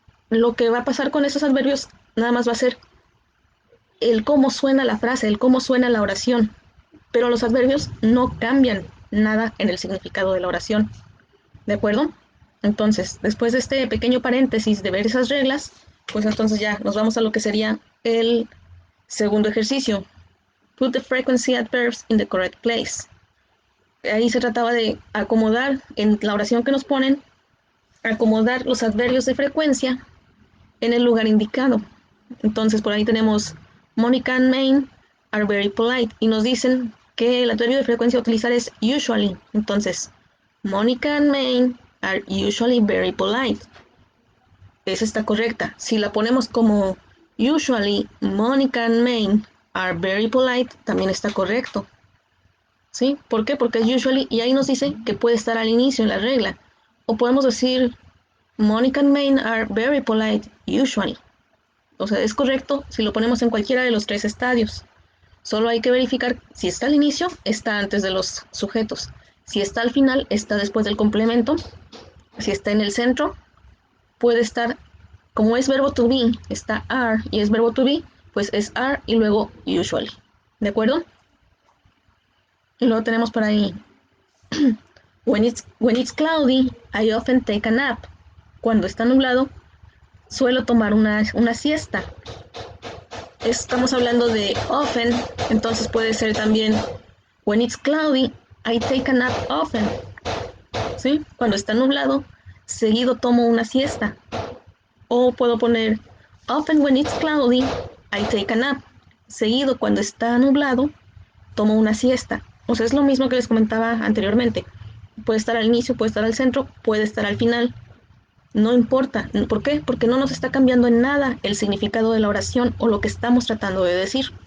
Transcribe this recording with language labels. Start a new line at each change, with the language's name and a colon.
Spanish: Lo que va a pasar con esos adverbios nada más va a ser el cómo suena la frase, el cómo suena la oración, pero los adverbios no cambian nada en el significado de la oración, ¿de acuerdo? Entonces, después de este pequeño paréntesis de ver esas reglas, pues entonces ya nos vamos a lo que sería el segundo ejercicio.
English: Put the frequency adverbs in the correct place.
Spanish: Ahí se trataba de acomodar en la oración que nos ponen, acomodar los adverbios de frecuencia en el lugar indicado. Entonces por ahí tenemos
English: Monica and Maine are very polite
Spanish: y nos dicen que el adverbio de frecuencia a utilizar es usually. Entonces,
English: Monica and Maine are usually very polite.
Spanish: Esa está correcta. Si la ponemos como
English: usually Monica and Maine are very polite,
Spanish: también está correcto. ¿Sí? ¿Por qué? Porque usually, y ahí nos dice que puede estar al inicio en la regla. O podemos decir
English: Monica and Maine are very polite usually.
Spanish: O sea, es correcto si lo ponemos en cualquiera de los tres estadios. Solo hay que verificar si está al inicio, está antes de los sujetos. Si está al final, está después del complemento. Si está en el centro, puede estar, como es verbo to be, está are y es verbo to be, pues es are y luego usually. ¿De acuerdo? Y luego tenemos por ahí,
English: when it's cloudy, I often take a nap.
Spanish: Cuando está nublado, suelo tomar una siesta. Estamos hablando de
English: often,
Spanish: entonces puede ser también
English: when it's cloudy, I take a nap often. ¿Sí?
Spanish: Cuando está nublado, seguido tomo una siesta. O puedo poner
English: often when it's cloudy, I take a nap.
Spanish: Seguido cuando está nublado, tomo una siesta. O sea, es lo mismo que les comentaba anteriormente. Puede estar al inicio, puede estar al centro, puede estar al final. No importa. ¿Por qué? Porque no nos está cambiando en nada el significado de la oración o lo que estamos tratando de decir.